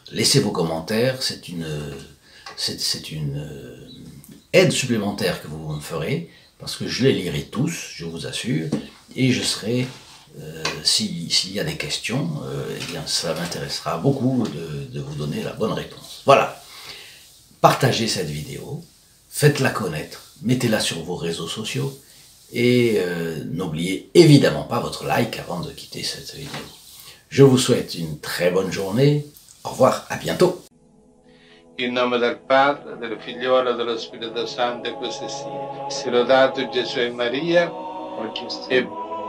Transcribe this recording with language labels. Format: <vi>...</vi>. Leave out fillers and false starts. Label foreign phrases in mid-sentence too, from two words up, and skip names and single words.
<fr>Laissez vos commentaires, c'est une aide supplémentaire que vous me ferez, parce que je les lirai tous, je vous assure, et je serai, s'il y a des questions, eh bien, ça m'intéressera beaucoup de vous donner la bonne réponse. Voilà. Partagez cette vidéo, faites-la connaître, mettez-la sur vos réseaux sociaux, et n'oubliez évidemment pas votre like avant de quitter cette vidéo. Je vous souhaite une très bonne journée. Au revoir, à bientôt.</fr> <it>In nome del Padre, del Figliolo e dello Spirito Santo, e così sia. Sia lodato Gesù e Maria, e</it>